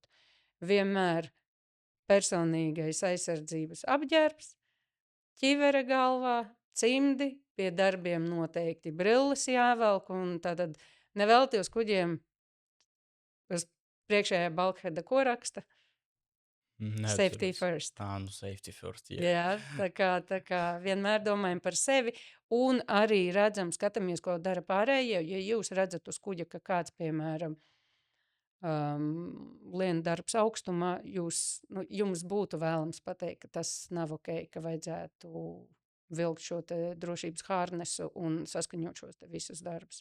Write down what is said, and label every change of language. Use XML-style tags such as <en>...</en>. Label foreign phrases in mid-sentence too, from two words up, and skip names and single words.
<lv>Vienmēr personīgais aizsardzības apģērbs, ķivere galvā, cimdi, pie darbiem noteikti brilles jāvelk, un tad nevelti uz kuģiem uz priekšējā balkheda ko raksta?</lv> <en>Safety first. Safety first,</en> <lv>Jā, tā kā vienmēr domājam par sevi un arī redzam, skatāmies, ko dara pārējie. Ja jūs redzat uz kuģa, ka kāds, piemēram, lien darbs augstumā, jums būtu vēlams pateikt, ka tas nav ok, ka vajadzētu vilkt šo te drošības hārnesu un saskaņot šos te visus darbus.</lv>